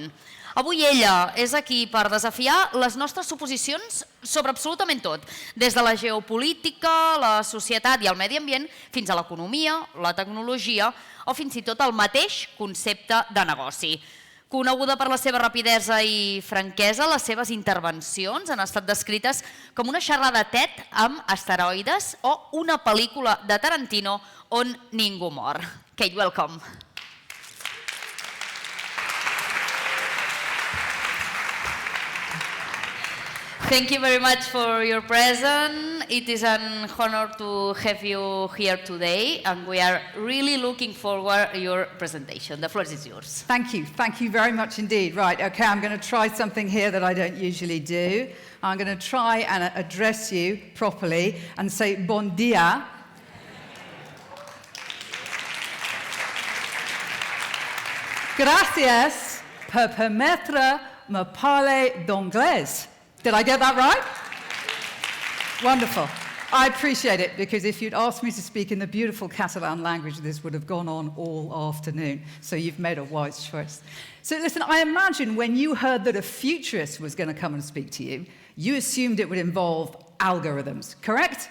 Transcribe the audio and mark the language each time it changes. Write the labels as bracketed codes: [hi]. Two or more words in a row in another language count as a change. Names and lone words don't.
[ca] Avui ella és aquí per desafiar les nostres suposicions sobre absolutament tot, des de la geopolítica, la societat i el medi ambient, fins a l'economia, la tecnologia o fins i tot el mateix concepte de negoci. Coneguda per la seva rapidesa i franquesa, les seves intervencions han estat descrites com una xerrada TED amb esteroides o una pel·lícula de Tarantino on ningú mor. [en] Kate, welcome. Thank you very much for your presence. It is an honor to have you here today, and we are really looking forward to your presentation. The floor is yours. Thank you. Thank you very much indeed. Right, okay, I'm going to try something here that I don't usually do. I'm going to try and address you properly and say [ca] bon dia. [es] Gracias por [fr] permettre me parler d'anglais. [en] Did I get that right? Wonderful. I appreciate it, because if you'd asked me to speak in the beautiful Catalan language, this would have gone on all afternoon. So you've made a wise choice. So listen, I imagine when you heard that a futurist was going to come and speak to you, you assumed it would involve algorithms, correct?